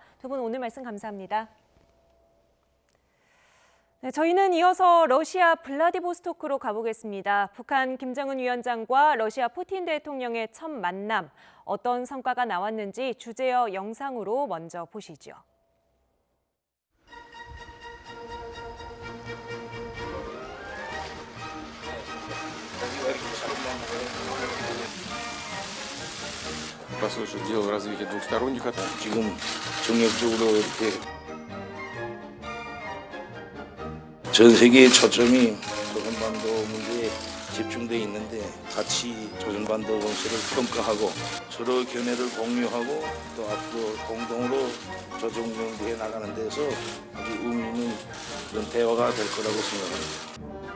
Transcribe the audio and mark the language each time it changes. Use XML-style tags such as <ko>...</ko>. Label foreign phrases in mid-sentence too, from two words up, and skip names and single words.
<ko>두 분 오늘 말씀 감사합니다. 네, 저희는 이어서 러시아 블라디보스토크로 가보겠습니다. 북한 김정은 위원장과 러시아 푸틴 대통령의 첫 만남, 어떤 성과가 나왔는지 주제어 영상으로 먼저 보시죠.</ko> <ru>послушать дело развития двухсторонних отношений.</ru> <ko>지금 정력적으로 이렇게 전 세계의 초점이 조선반도 문제에 집중돼 있는데 같이 조선반도 정세를 평가하고 서로 견해를 공유하고 또 앞으로 공동으로 조정정비해 나가는 데서 아주 의미 있는 그런 대화가 될 거라고 생각합니다.</ko>